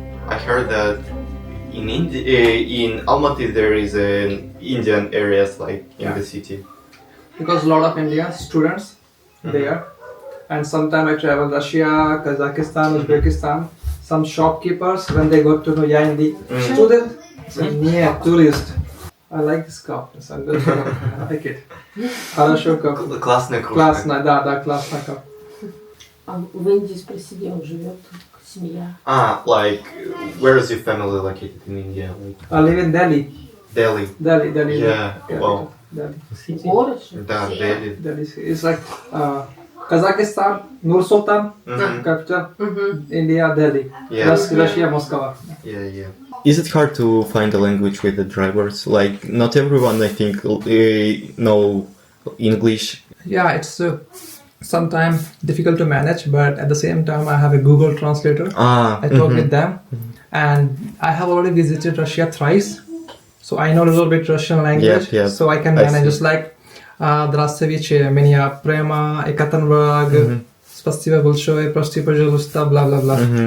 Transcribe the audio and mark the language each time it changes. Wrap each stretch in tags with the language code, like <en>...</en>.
<en>I heard that in Almaty there is an Indian areas like in the city. Because a lot of Indian students there, and sometimes I travel Russia, Kazakhstan, Uzbekistan. Some shopkeepers, when they got to know Hindi student, say, yeah, tourist. I like this cup. I like it.</en> <ru>Хорошо</ru> <en>cup.</en> <ru>Классная кружка. Классная, да, классная cup. А в Индии спроси, где он живет, семья.</ru> <en>Like where is your family located in India? Like I live in Delhi. Delhi. Delhi. Yeah, capital. wow. Delhi.</en> <ru>Город же? Да, Delhi.</ru> <en>Delhi. It's like Kazakhstan, Nur Sultan, capital. India, Delhi. Yeah. Russia, Moscow. Yeah. Is it hard to find a language with the drivers? Like not everyone, I think, know English. Yeah, it's sometimes difficult to manage, but at the same time, I have a Google translator. I talk with them, and I have already visited Russia thrice, so I know a little bit Russian language. Yeah. So I can manage. Just like</en> <ru>Здравствуйте, меня прямо Екатеринбург, спасибо большое, прости, пожалуйста,</ru> <en>blah blah blah.</en>